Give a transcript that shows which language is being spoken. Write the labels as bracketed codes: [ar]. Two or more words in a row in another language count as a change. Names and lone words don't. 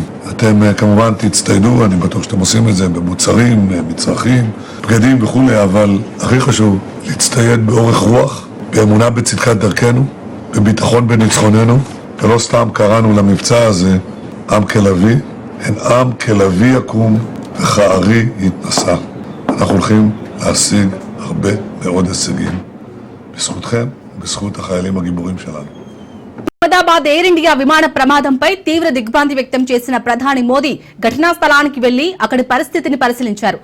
[he] אתם כמובן תצטיידו, אני בטוח שאתם עושים את זה במוצרים, מצרכים, בגדים וכולי, אבל הכי חשוב להצטייד באורך רוח, באמונה בצדקת דרכנו, בביטחון בניצחוננו, ולא סתם קראנו למבצע הזה עם כלבי, הן עם כלבי יקום וכארי יתנשא. אנחנו הולכים להשיג הרבה מאוד הישגים בזכותכם ובזכות החיילים הגיבורים שלנו. [te] అహ్మదాబాద్ ఎయిర్ ఇండియా విమాన ప్రమాదంపై తీవ్ర దిగ్భ్రాంతి వ్యక్తం చేసిన ప్రధాని మోదీ ఘటనా స్థలానికి వెళ్లి అక్కడి పరిస్థితిని పరిశీలించారు.